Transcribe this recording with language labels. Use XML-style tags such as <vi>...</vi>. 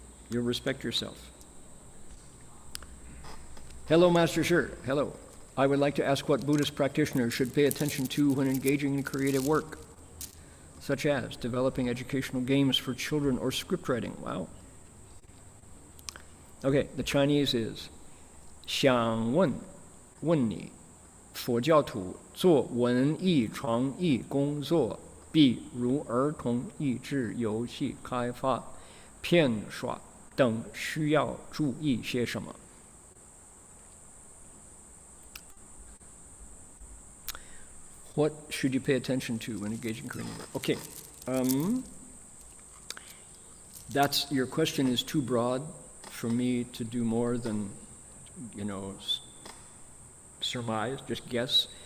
<en>You'll respect yourself. Hello, Master Shi. Hello. I would like to ask what Buddhist practitioners should pay attention to when engaging in creative work, such as developing educational games for children or script writing. Wow. Okay, the Chinese is</en> <zh>想问你，佛教徒做文艺创意工作，比如儿童益智游戏开发、片刷等，需要注意些什么？</zh> <en>What should you pay attention to when engaging in creative work? Okay, that's your question is too broad for me to do more than, surmise, just guess.</en>